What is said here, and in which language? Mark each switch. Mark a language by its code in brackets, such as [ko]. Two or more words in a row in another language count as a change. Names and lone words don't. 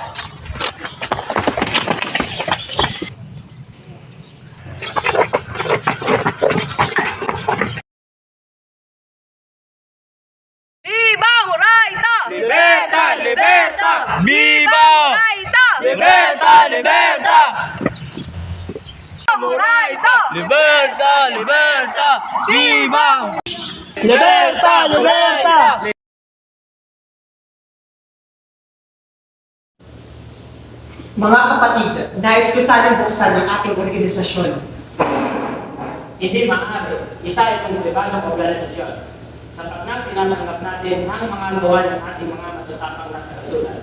[it] Viva Murayta! Libertà! Libertà! Viva Murayta! Libertà! Libertà! Murayta! Libertà! Libertà! Viva! Libertà! Libertà! [tl] Mga kapatid, nais ko sanang buksan ang ating organisasyon. Hindi maaari. Isa itong pribadong organisasyon. Sapagkat tinatanggap natin ang mga gawa ng ating mga matatapang na karasulat.